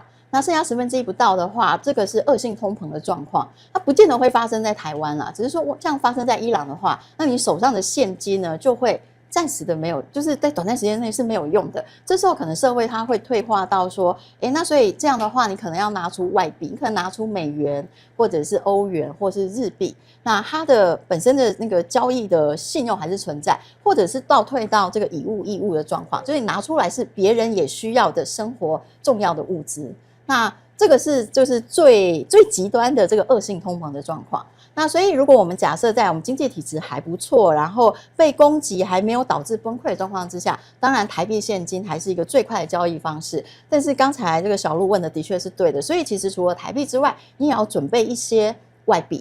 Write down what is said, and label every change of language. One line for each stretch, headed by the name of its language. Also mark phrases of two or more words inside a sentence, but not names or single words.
Chinese: 那剩下1/10不到的話，這個是惡性通膨的狀況，它不見得會發生在台灣啦，只是說像發生在伊朗的話，那你手上的現金呢就會暫時的沒有，就是在短暫時間內是沒有用的。這時候可能社會它會退化到說，那所以這樣的話，你可能要拿出外幣，你可能拿出美元或者是歐元或是日幣，那它的本身的那個交易的信用還是存在，或者是倒退到這個以物易物的狀況，就是你拿出來是別人也需要的生活重要的物資。那這個是就是最極端的這個惡性通膨的狀況。那所以如果我們假設在我們經濟體質還不錯，然後被攻擊還沒有導致崩潰的狀況之下，當然台幣現金還是一個最快的交易方式。但是剛才這個小陸問的的確是對的，所以其實除了台幣之外，你也要準備一些外幣。